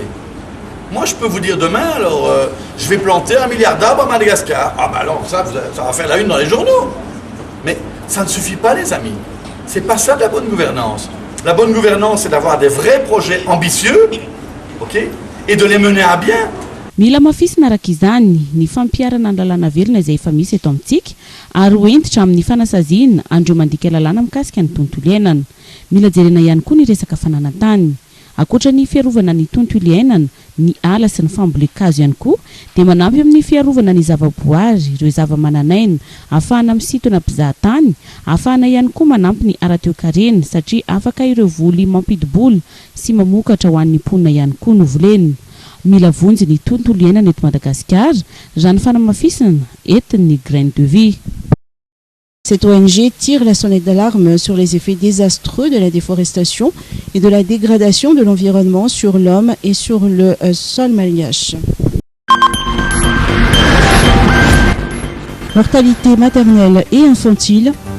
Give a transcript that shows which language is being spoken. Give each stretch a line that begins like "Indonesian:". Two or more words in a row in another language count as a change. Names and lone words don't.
French: Moi, je peux vous dire demain, alors, je vais planter 1 milliard d'arbres à Madagascar. Ah ben alors, ça va faire la une dans les journaux. Mais ça ne suffit pas, les amis. C'est pas ça de la bonne gouvernance. La bonne gouvernance, c'est d'avoir des vrais projets ambitieux, ok, et de les mener à bien.
Malagasy: Mila mafisy miaraka izany ny fampiarana ny lalàna velona izay efa misy eto amintsika ary hoentitra amin'ny fanasaziana andreo mandika lalàna mikasika ny tontolo iainana. Mila jerena ihany koa ny resaka fananantany. Ankoatra ny fiarovana ny tontolo iainana, ny ala sy ny fambolekazo ihany koa dia manampy amin'ny fiarovana ny zavaboary, ireo zavamananaina, ahafahana misintona mpizahatany, ahafahana ihany koa manampy ny ara-toe-karena satria afaka ireo voly mampidibola sy mamokatra ho an'ny mponina ihany koa novoleny. Mila vonjy ny tontolo iainana eto Madagascar, Jeanne Fanamafisana, entin'ny Graines de Vie.
French: Cette ONG tire la sonnette d'alarme sur les effets désastreux de la déforestation et de la dégradation de l'environnement sur l'homme et sur le sol malgache. Mortalité maternelle et infantile.